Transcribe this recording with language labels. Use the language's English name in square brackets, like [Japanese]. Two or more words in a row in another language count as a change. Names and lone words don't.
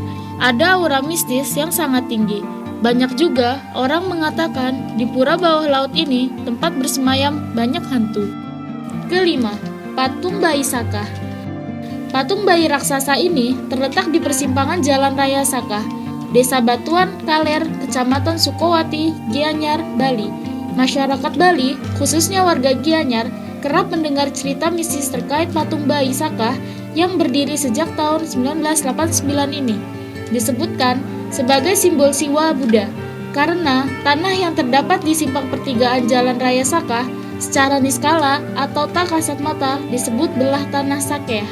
[Indonesian] Ada aura mistis yang sangat tinggi. Banyak juga orang mengatakan di pura bawah laut ini tempat bersemayam banyak hantu. Kelima, Patung Bayi Sakah. Patung bayi raksasa ini terletak di persimpangan Jalan Raya Sakah, Desa Batuan Kaler, Kecamatan Sukowati, Gianyar, Bali. Masyarakat Bali, khususnya warga Gianyar, kerap mendengar cerita mistis terkait patung bayi Sakah yang berdiri sejak tahun 1989 ini. Disebutkan sebagai simbol siwa Buddha, karena tanah yang terdapat di simpang pertigaan Jalan Raya Sakah secara niskala atau tak kasat mata disebut belah tanah Sakeh.